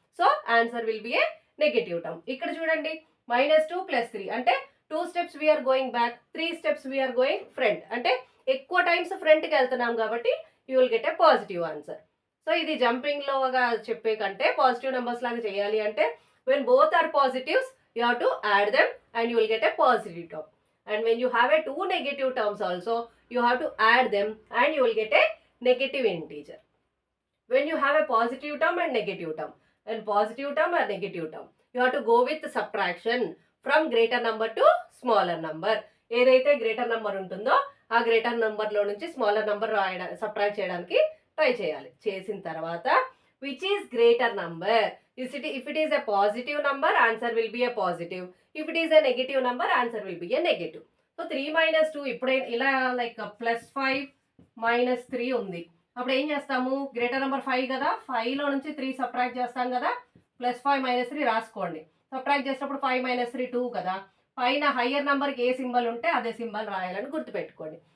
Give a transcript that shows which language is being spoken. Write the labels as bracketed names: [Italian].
[English] So, answer will be a negative term. [Telugu] ఇక్కడ చూడండి [English] -2 + 3 అంటే 2 steps we are going back, 3 steps we are going front. [Telugu] అంటే ఎక్కువ times ఫ్రంట్‌కి వెళ్తున్నాం కాబట్టి [English] You will get a positive answer. So, ఇది జంపింగ్‌లోగా చెప్పే కంటే పాజిటివ్ నంబర్స్ లాగా చేయాలి అంటే when both are positives you have to add them and you will get a positive term. And when you have a 2 negative terms also, you have to add them and you will get a negative integer. When you have a positive term and negative term, and positive term or negative term, you have to go with subtraction from greater number to smaller number. [Telugu] ఏదైతే greater number ఉంటుందో ఆ greater నంబర్లో నుంచి smaller number subtract చేయడానికి try చేయాలి. చేసిన తర్వాత [English] Which is greater number? If it is a positive number, answer will be a positive. If it is a negative number, answer will be a negative. [Telugu] So, 3 - 2 ఇప్పుడే ఇలా like +5 - 3 ఉంది. అప్పుడు ఏం చేస్తాము? గ్రేటర్ నెంబర్ 5 కదా! 5లో నుంచి 3 సబ్ట్రాక్ట్ చేస్తాం కదా! +5 - 3 రాసుకోండి. సబ్ట్రాక్ట్ చేసినప్పుడు 5 - 3 2 కదా! పైన హయ్యర్ నెంబర్కి ఏ సింబల్ ఉంటే అదే సింబల్ రాయాలని గుర్తుపెట్టుకోండి.